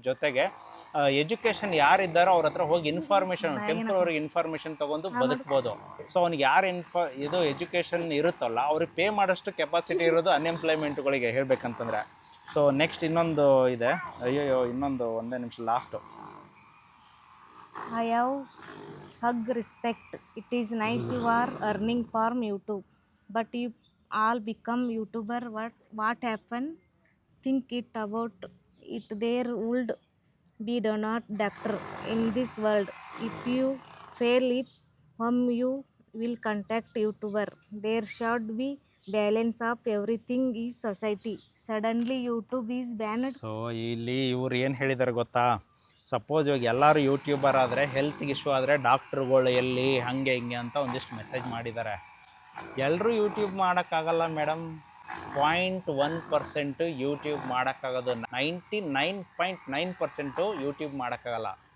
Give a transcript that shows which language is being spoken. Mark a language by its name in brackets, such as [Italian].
[Kannada] ಜೊತೆಗೆ ಎಜುಕೇಷನ್ ಯಾರಿದ್ದಾರೋ ಅವ್ರ ಹತ್ರ ಹೋಗಿ ಟೆಂಪ್ರವರಿಗೆ ಇನ್ಫಾರ್ಮೇಷನ್ ತೊಗೊಂಡು ಬದುಕ್ಬೋದು. ಸೊ ಅವ್ನಿಗೆ ಯಾರು ಇದು ಎಜುಕೇಷನ್ ಇರುತ್ತಲ್ಲ ಅವ್ರಿಗೆ ಪೇ ಮಾಡೋಷ್ಟು ಕೆಪಾಸಿಟಿ ಇರೋದು ಅನ್ಎಂಪ್ಲಾಯ್ಮೆಂಟ್ಗಳಿಗೆ ಹೇಳ್ಬೇಕಂತಂದರೆ. ಸೊ ನೆಕ್ಸ್ಟ್ ಇನ್ನೊಂದು ಇದೆ, ಇನ್ನೊಂದು ಒಂದೇ ನಿಮಿಷ last. [English] I have hug respect. It is nice you are earning from YouTube, but you all become YouTuber. What happen? Think it about it. There would be not doctor in this world. If you fail it, whom you will contact YouTuber. There should be balance of everything is society. Suddenly YouTube is banned. [Kannada] So ಇಲ್ಲಿ ಇವ್ರು ಏನು ಹೇಳಿದ್ದಾರೆ ಗೊತ್ತಾ? Suppose ಇವಾಗ ಎಲ್ಲರೂ YouTuber ಆದರೆ ಹೆಲ್ತ್ಗೆ issue ಆದರೆ ಡಾಕ್ಟ್ರುಗಳು ಎಲ್ಲಿ ಹಾಗೆ ಹಿಂಗೆ ಅಂತ ಒಂದಿಷ್ಟು ಮೆಸೇಜ್ ಮಾಡಿದ್ದಾರೆ. ಎಲ್ಲರೂ ಯೂಟ್ಯೂಬ್ ಮಾಡೋಕ್ಕಾಗಲ್ಲ ಮೇಡಮ್. 0.1% ಯೂಟ್ಯೂಬ್ ಮಾಡೋಕ್ಕಾಗೋದು. 99.9% ಯೂಟ್ಯೂಬ್ ಮಾಡೋಕ್ಕಾಗಲ್ಲ.